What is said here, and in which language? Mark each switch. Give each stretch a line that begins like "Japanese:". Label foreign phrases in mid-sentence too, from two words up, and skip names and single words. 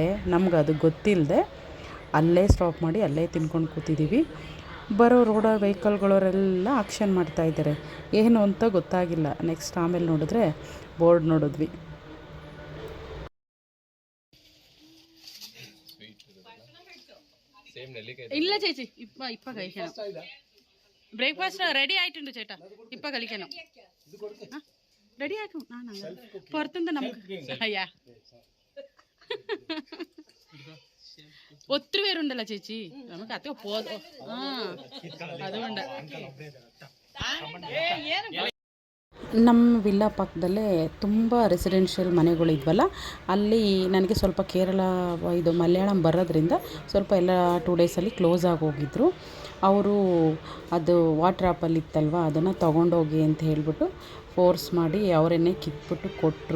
Kannada: ನಮ್ಗೆ ಅದು ಗೊತ್ತಿಲ್ಲದೆ ಅಲ್ಲೇ ಸ್ಟಾಪ್ ಮಾಡಿ ಅಲ್ಲೇ ತಿನ್ಕೊಂಡು ಕೂತಿದ್ದೀವಿ. ಬರೋ ರೋಡ ವೆಹಿಕಲ್ಗಳವರೆಲ್ಲ ಆಕ್ಷನ್ ಮಾಡ್ತಾಯಿದ್ದಾರೆ. ಏನು ಅಂತ ಗೊತ್ತಾಗಿಲ್ಲ. ನೆಕ್ಸ್ಟ್ ಆಮೇಲೆ ನೋಡಿದ್ರೆ ಬೋರ್ಡ್ ನೋಡಿದ್ವಿ.
Malayalam: ಇಲ್ಲ ചേച്ചി ഇപ്പൊ കഴിക്കണം.
English: breakfast ready
Malayalam: ആയിട്ടുണ്ട് ചേട്ടാ, ഇപ്പൊ കഴിക്കണം. റെഡി ആക്കും. പുറത്തുനിന്ന് നമുക്ക് അയ്യാ ഒത്തിരി പേരുണ്ടല്ലോ ചേച്ചി, നമുക്ക് അത് അതുകൊണ്ട്
Kannada: ನಮ್ಮ ವಿಲ್ಲಾ ಪಕ್ಕದಲ್ಲೇ ತುಂಬ ರೆಸಿಡೆನ್ಷಿಯಲ್ ಮನೆಗಳಿದ್ವಲ್ಲ, ಅಲ್ಲಿ ನನಗೆ ಸ್ವಲ್ಪ ಕೇರಳ ಇದು ಮಲಯಾಳಂ ಬರೋದ್ರಿಂದ ಸ್ವಲ್ಪ ಎಲ್ಲ 2 ಡೇಸಲ್ಲಿ ಕ್ಲೋಸ್ ಆಗಿ ಹೋಗಿದ್ರು. ಅವರು ಅದು ವಾಟರ್ ಆ್ಯಪಲ್ಲಿ ಇತ್ತಲ್ವ, ಅದನ್ನು ತೊಗೊಂಡೋಗಿ ಅಂತ ಹೇಳಿಬಿಟ್ಟು ಫೋರ್ಸ್ ಮಾಡಿ ಅವರೇನೆ ಕಿತ್ಬಿಟ್ಟು ಕೊಟ್ಟರು.